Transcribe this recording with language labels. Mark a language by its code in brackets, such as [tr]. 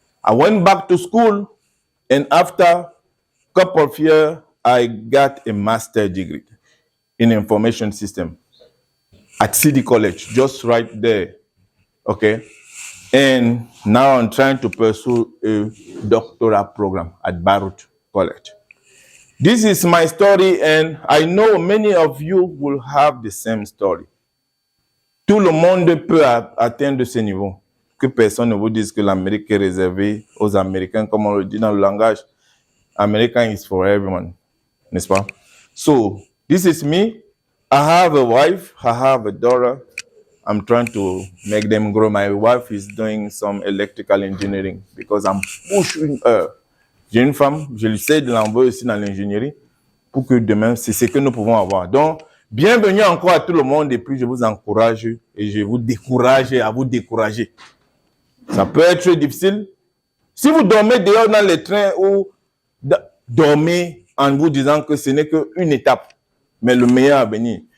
[en] I went back to school, and after couple of years, I got a master's degree in information system at City College, just right there. Okay. And now I'm trying to pursue a doctoral program at Baruch College. This is my story, and I know many of you will have the same story. [fr] Tout le monde peut atteindre ce niveau. Que personne ne vous dise que l'Amérique est réservée aux Américains, comme on le dit dans le langage. [en] American is for everyone, [fr] n'est-ce pas? [en] So, this is me. I have a wife. I have a daughter. I'm trying to make them grow. My wife is doing some electrical engineering because I'm pushing her. [fr] J'ai une femme, je lui sais de l'envoyer aussi dans l'ingénierie pour que demain, c'est ce que nous pouvons avoir. Donc, bienvenue encore à tout le monde et puis je vous encourage et je vous décourage à vous décourager. Ça peut être très difficile. Si vous dormez dehors dans les trains ou dormez en vous disant que ce n'est qu'une étape, mais le meilleur à venir.